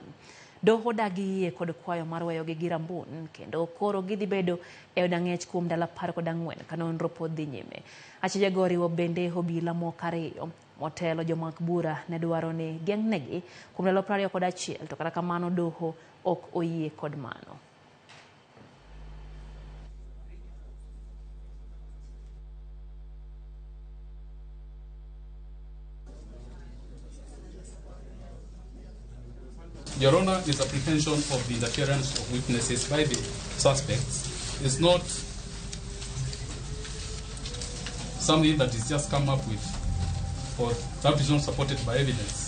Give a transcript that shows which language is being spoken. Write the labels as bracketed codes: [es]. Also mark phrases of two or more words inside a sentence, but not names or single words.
[luo] Doho dagi yie kod kwayo mar weyo gi Rambun kendo koro gidhi bedo e od ang'ech kuom ndalo 14 ka nonro pod dhi nyime. Acheja go riwo bende obila moko 2 motelo jomak bura ne dwaro ni geng'negi kuom ndalo 21 to kata kamano doho ok oyie kod mano. [en] Your Honor, this apprehension of the interference of witnesses by the suspects is not something that is just come up with, or that is not supported by evidence.